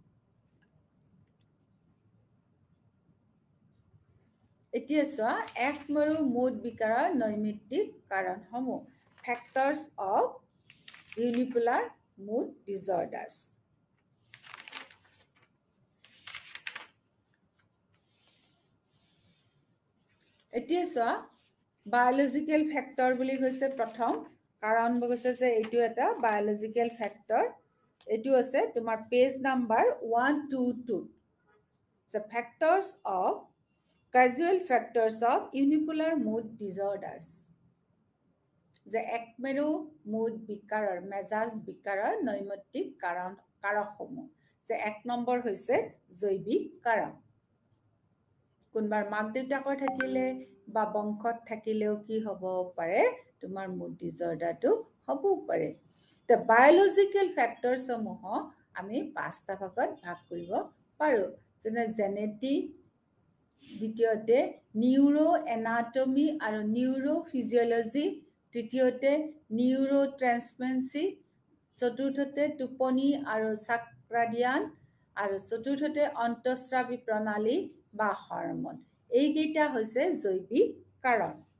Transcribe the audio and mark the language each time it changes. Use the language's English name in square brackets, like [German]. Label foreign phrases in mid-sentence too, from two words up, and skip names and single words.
[Assamese] এতিয়া চোৱা একমৰু মুড বিকাৰৰ নৈমিত্তিক কাৰণসমূহ [English] factors of unipolar mood disorders [Assamese] এতিয়া চোৱা [English] biological factor [Assamese] বুলি কৈছে প্ৰথম কাৰণ কৈছে যে এইটো এটা [English] biological factor [Assamese] এইটো আছে তোমাৰ [English] page number [Assamese] 122 [English] the factors of casual factors of unipolar mood disorders [Assamese] যে একমেৰু মুড বিকাৰৰ মেজাজ বিকাৰৰ নৈমিত্তিক কাৰকসমূহ যে 1 নম্বৰ হৈছে জৈৱিক কাৰক কোনবাৰ মাক দেউতাকৰ থাকিলে বা বংশত থাকিলেও কি হ'ব পাৰে তোমাৰ মুড ডিসঅৰ্ডাৰটো হ'ব পাৰে the [English] biological factors [Assamese] সমূহ আমি 5টা ভাগত ভাগ কৰিব পাৰো যেনে জেনেটিক দ্বিতীয়তে [English] neuro anatomy [Assamese] আৰু [English] neuro physiology [Assamese] তৃতীয়তে [English] neuro transmency [Assamese] চতুৰ্থতে টোপনি আৰু চাক্ৰাডিয়ান আৰু চতুৰ্থতে অন্তঃস্ৰাৱী প্ৰণালী বা হৰমন এইকেইটা হৈছে জৈৱিক কাৰণ